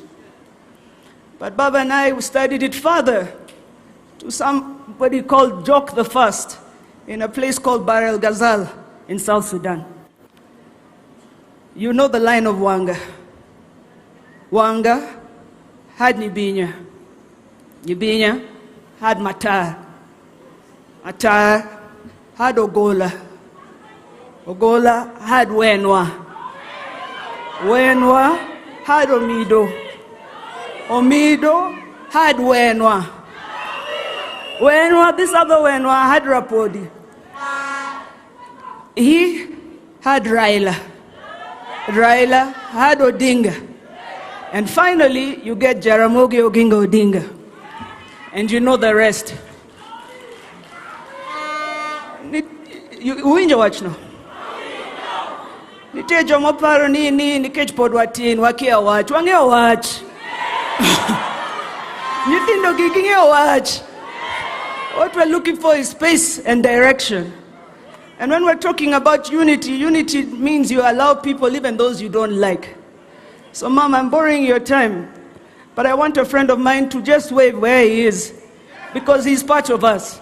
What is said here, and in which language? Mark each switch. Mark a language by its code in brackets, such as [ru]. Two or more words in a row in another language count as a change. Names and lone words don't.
[en] But Baba and I studied it further to somebody called Jock the First in a place called Bahr el Ghazal in South Sudan. You know the line of Wanga. Wanga had Nibinya. Nibinya had Matar. Matar had Ogola. Ogola had Wenwa. Wenwa had Omido. Omido had Wenwa. Wenwa, this other Wenwa had Rapodi. He had Raila. Raila had Odinga. And finally, you get Jaramogi Oginga Odinga. And you know the rest. You watch now. [luo] Nitie jomoparo ni nikech pod watin wakia wach, wang'eyo wach. Nyithindo gi ging'eyo wach. [en] What we're looking for is space and direction. And when we're talking about unity, unity means you allow people, even those you don't like. So, Mom, I'm borrowing your time, but I want a friend of mine to just wave where he is, because he's part of us.